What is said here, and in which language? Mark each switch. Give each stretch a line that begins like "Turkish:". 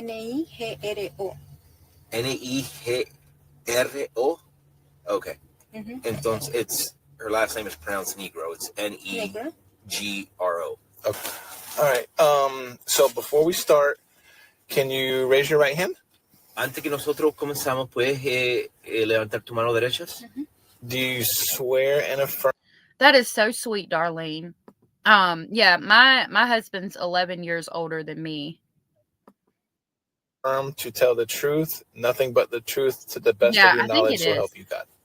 English: Nigro. Nigro. Okay. Mm-hmm. Entonces, her last name is pronounced Negro. It's Negro. Gro. Okay. All right. So before we start, can you raise your right hand?
Spanish: Antes que nosotros comenzamos, ¿puedes levantar tu mano derecha?
English: Mm-hmm. Do you swear and affirm? That is so sweet, Darlene. Yeah, my husband's 11 years older than me. To tell the truth, nothing but the truth, to the best of your knowledge, so help you God.